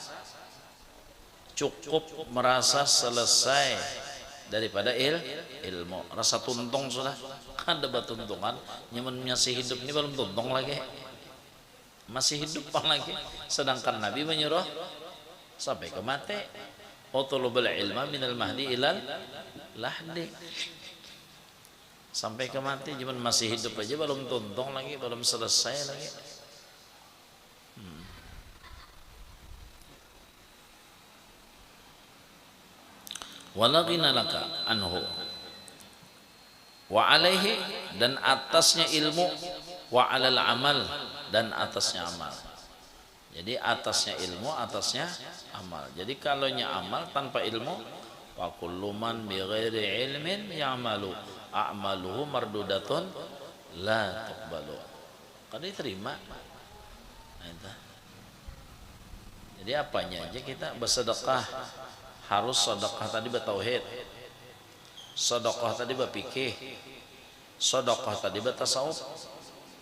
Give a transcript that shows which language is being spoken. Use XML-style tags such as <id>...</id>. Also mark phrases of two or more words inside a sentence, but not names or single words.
<bjn>cukup merasa selesai daripada ilmu rasa tuntung sudah kan ada batuntungan nyaman masih hidup ini belum tuntung lagi masih hidup lagi sedangkan Nabi menyuruh sampai ke mati</bjn> <ar>اطلبوا العلم من المهد إلى اللحد</ar> <bjn>sampai ke mati cuman masih hidup aja belum tuntung lagi belum selesai lagi.</bjn> <ar>ولا غنى لك عنه وعليه</ar> <id>dan atasnya ilmu</id> <ar>وعلى العمل</ar> <id>dan atasnya amal. Jadi atasnya ilmu atasnya amal. Jadi kalaunya amal tanpa ilmu</id> <ar>وكل من بغير علم يعمل أعماله مردودة لا تقبل.</ar> <id>Kan diterima.</id> <bjn>Nah, jadi apanya aja kita bersedekah harus sedekah tadi bertauhid, sedekah tadi berfikih, sedekah tadi bertasawuf.</bjn>